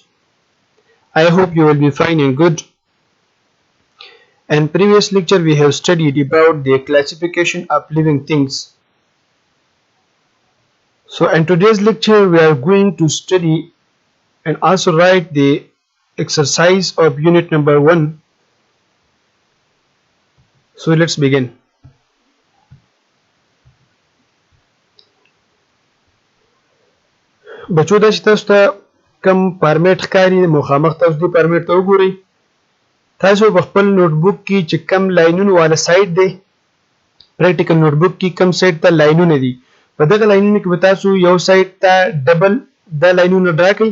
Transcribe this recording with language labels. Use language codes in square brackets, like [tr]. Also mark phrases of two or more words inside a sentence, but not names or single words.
[en] I hope you will be fine and good. In previous lecture, we have studied about the classification of living things. So, in today's lecture, we are going to study and also write the exercise of unit number 1. So, let's begin. [ps] بچو دا چې تاسو ته کم فارمیټ ښکاري مخامخ تاسو دې فارمیټ ته وګورئ. تاسو په خپل [en] note book [ps] کې چې کم لاینونو والا سایت دی [en] practical note book [ps] کې کم سایت ته لاینونه دي په دغه لاینونو کې به تاسو یو سایت ته ډبل د لاینونو ډرا کړئ.